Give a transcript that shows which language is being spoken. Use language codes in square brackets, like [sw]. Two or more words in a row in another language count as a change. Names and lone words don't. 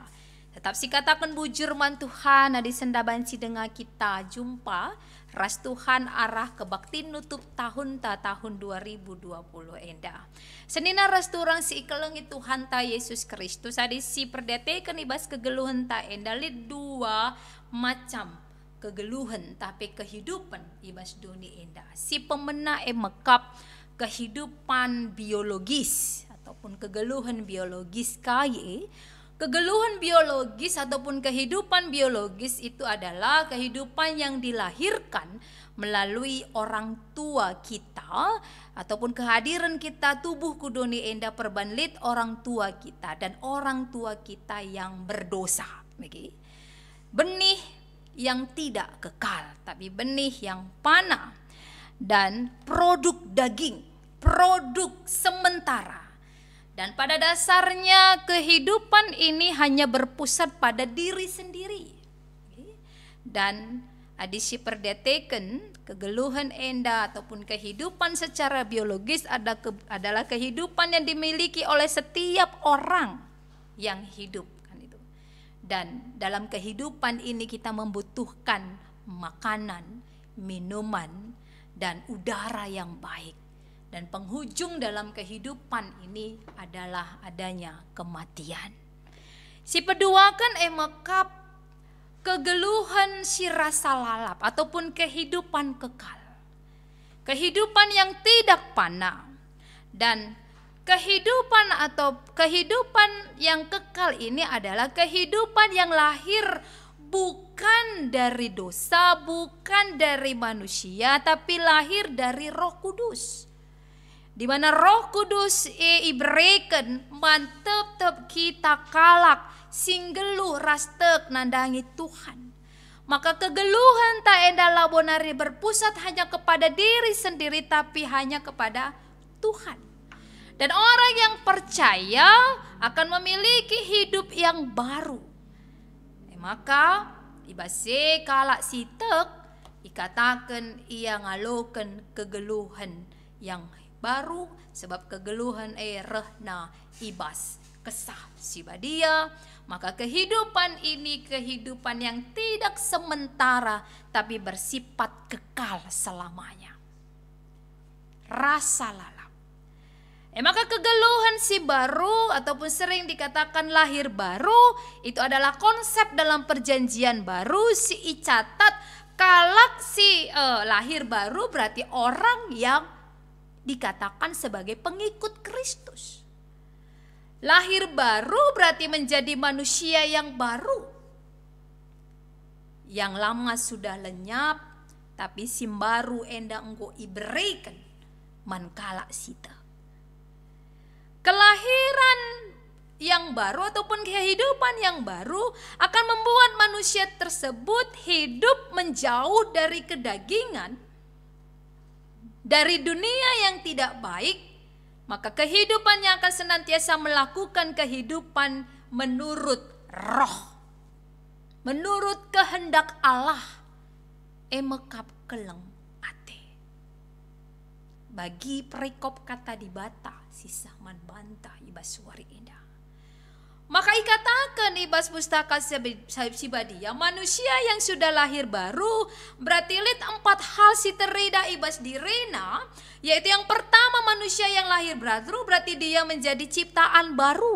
[btx] Tetap si katakan bujur man Tuhan adi sendabanci dengan kita jumpa ras Tuhan arah kebaktin nutup tahun 2020 enda. Senina ras turang si ikeleng Tuhan ta Yesus Kristus adi si perdetekan ibas kegeluhan ta enda lid dua macam kegeluhan [id] tapi kehidupan [btx] ibas dunia enda. Si pemena mekap [id] kehidupan biologis ataupun [btx] kegeluhan biologis kaya. [id] Kegeluhan biologis ataupun kehidupan biologis itu adalah kehidupan yang dilahirkan melalui orang tua kita ataupun kehadiran kita tubuh [btx] kudoni enda perbanlit [id] orang tua kita dan orang tua kita yang berdosa. Benih yang tidak kekal tapi benih yang panah dan produk daging, produk sementara. Dan pada dasarnya kehidupan ini hanya berpusat pada diri sendiri. Dan [btx] adisi perdeteken kegeluhan enda [id] ataupun kehidupan secara biologis adalah kehidupan yang dimiliki oleh setiap orang yang hidup. Dan dalam kehidupan ini kita membutuhkan makanan, minuman, dan udara yang baik. Dan penghujung dalam kehidupan ini adalah adanya kematian. [btx] Si peduakan mekap kegeluhan si rasa lalap [id] ataupun kehidupan kekal. Kehidupan yang tidak panah. Dan kehidupan atau kehidupan yang kekal ini adalah kehidupan yang lahir bukan dari dosa, bukan dari manusia, tapi lahir dari Roh Kudus. [btx] Di mana Roh Kudus ibreken mantep kita kalak singgeluh rastek nandangi Tuhan. [id] Maka [btx] kegeluhan tak enda labonari [id] berpusat hanya kepada diri sendiri tapi hanya kepada Tuhan. Dan orang yang percaya akan memiliki hidup yang baru. [btx] Maka ibase kalak sitek ikatakan ia ngalokan kegeluhan [id] yang baru [btx] sebab kegeluhan rehna ibas kesah sibadia. [id] Maka kehidupan ini kehidupan yang tidak sementara tapi bersifat kekal selamanya. [btx] Rasa lalap. [id] Maka kegeluhan si baru ataupun sering dikatakan lahir baru itu adalah konsep dalam perjanjian baru [btx] si icatat kalak si [id] lahir baru berarti orang yang dikatakan sebagai pengikut Kristus. Lahir baru berarti menjadi manusia yang baru. Yang lama sudah lenyap tapi [btx] si baru enda engko iberikan mankala sita. [id] Kelahiran yang baru ataupun kehidupan yang baru akan membuat manusia tersebut hidup menjauh dari kedagingan, dari dunia yang tidak baik, maka kehidupannya akan senantiasa melakukan kehidupan menurut roh, menurut kehendak Allah, [btx] emekap keleng ate. Bagi perikop kata di bata, sisah man bantah ibas suari indah. Maka ikatakan ibas pustaka sibadia [id] manusia yang sudah lahir baru berarti [btx] lid 4 hal si terida ibas direna, [id] yaitu yang pertama manusia yang lahir baru berarti dia menjadi ciptaan baru.